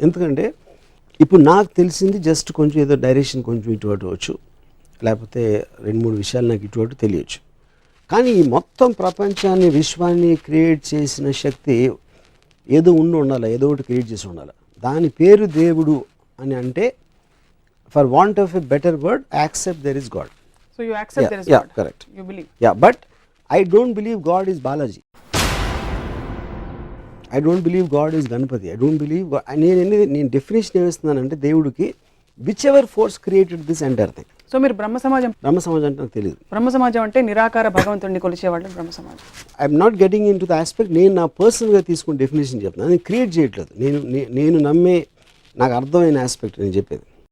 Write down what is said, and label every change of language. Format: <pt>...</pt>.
<te>ఎందుకంటే ఇప్పుడు నాకు తెలిసింది జస్ట్ కొంచెం ఏదో డైరెక్షన్ కొంచెం ఇటు అవచ్చు, లేకపోతే 2-3 విషయాలు నాకు ఇటు తెలియచ్చు. కానీ ఈ మొత్తం ప్రపంచాన్ని, విశ్వాన్ని క్రియేట్ చేసిన శక్తి ఏదో ఉండాలి, ఏదో ఒకటి క్రియేట్ చేసి ఉండాలి. దాని పేరు దేవుడు అని అంటే</te> <en>For want of a better word, accept there is God. So you accept there is Yeah, God. correct. You believe. Yeah, but I don't believe God is Balaji. I don't believe God is Ganpati. I don't believe</en> <te>నేను definition ఏమిస్తున్నానంటే దేవుడికి</te> <en>Whichever force created this entire thing.</en> <te>So మీరు బ్రహ్మ సమాజం అంటే నాకు తెలియదు. బ్రహ్మ సమాజం అంటే నిరాకార భగవంతుడిని కొలిచేవాళ్ళు బ్రహ్మ సమాజం.</te> <en>I'm not getting into the aspect.</en> <te>నేను నా పర్సనల్గా తీసుకుని డెఫినేషన్ చెప్తున్నాను, నేను క్రియేట్ చేయట్లేదు. నేను నమ్మే నాకు అర్థమైన ఆస్పెక్ట్ నేను చెప్పేది.</te>